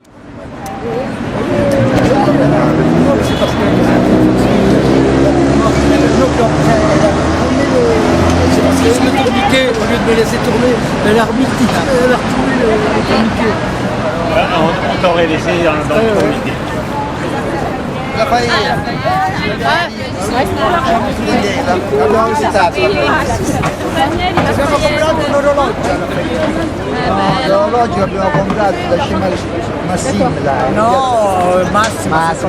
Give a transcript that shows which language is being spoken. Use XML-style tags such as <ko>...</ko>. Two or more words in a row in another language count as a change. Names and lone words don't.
<fr>C'est parce que le tourniquet, au lieu de me laisser tourner, l'arbitre elle a retourné le tourniquet. On t'aurait laissé dans le tourniquet.</fr> <it>L'abbiamo visitato. Abbiamo comprato un orologio. L'orologio l'abbiamo comprato da Scema Massimo. No, Massimo.</it>